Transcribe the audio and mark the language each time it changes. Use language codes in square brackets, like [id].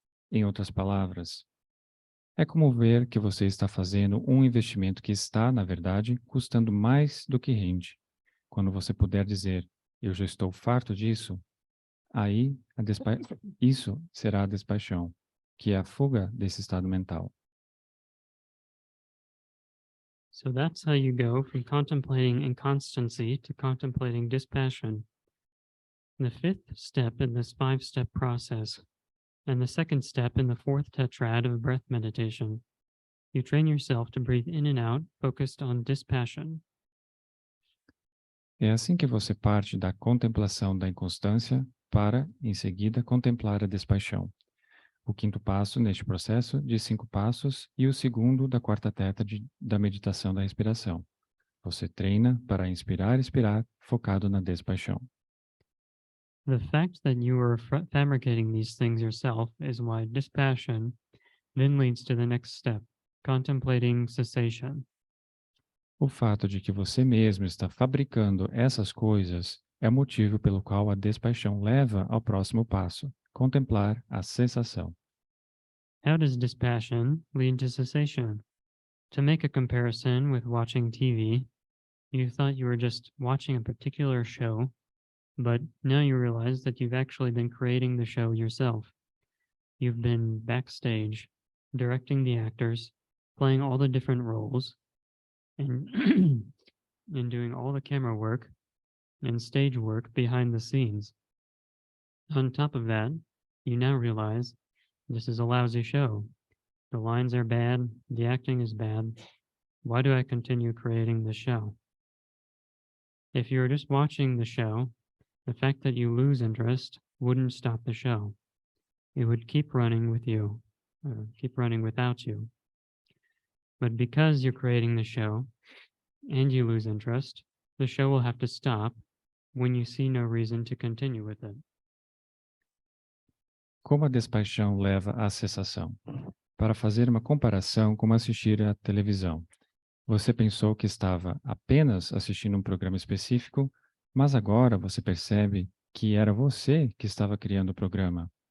[pt] Em outras palavras, é como ver que você está fazendo um investimento que está, na verdade, custando mais do que rende. Quando você puder dizer, eu já estou farto disso, aí isso será a despaixão, que é a fuga desse estado mental. [en] So that's how you go from contemplating inconstancy to contemplating dispassion. The fifth step in this 5-step process, and the second step in the fourth tetrad of breath meditation. You train yourself to breathe in and out, focused on dispassion. [pt] É assim que você parte da contemplação da inconstância para, em seguida, contemplar a despaixão. O quinto passo neste processo de 5 passos e o segundo da quarta tétrade da meditação da respiração. Você treina para inspirar e expirar, focado na despaixão. [en] The fact that you are fabricating these things yourself is why dispassion then leads to the next step, contemplating cessation. [pt] O fato de que você mesmo está fabricando essas coisas é o motivo pelo qual a despaixão leva ao próximo passo, contemplar a cessação. [en] How does dispassion lead to cessation? To make a comparison with watching TV, you thought you were just watching a particular show, but now you realize that you've actually been creating the show yourself. You've been backstage, directing the actors, playing all the different roles, and and doing all the camera work and stage work behind the scenes. On top of that, you now realize this is a lousy show. The lines are bad, the acting is bad. Why do I continue creating this show? If you were just watching the show, the fact that you lose interest wouldn't stop the show. It would keep running with you, or keep running without you. But because you're creating the show and you lose interest, the show will have to stop when you see no reason to continue with it. [pt] Como a despaixão leva à cessação? Para fazer uma comparação como assistir à televisão. Você pensou que estava apenas assistindo um programa específico, mas agora você percebe que era você que estava criando o programa.